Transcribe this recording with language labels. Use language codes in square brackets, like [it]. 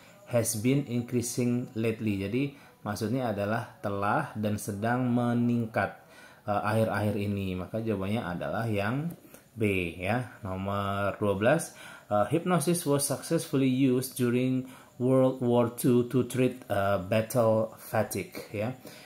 [en] Has been increasing lately. [id] Jadi maksudnya adalah telah dan sedang meningkat akhir-akhir ini. Maka jawabannya adalah yang B ya. Nomor 12. [en] Hypnosis was successfully used during World War II to treat battle fatigue ya.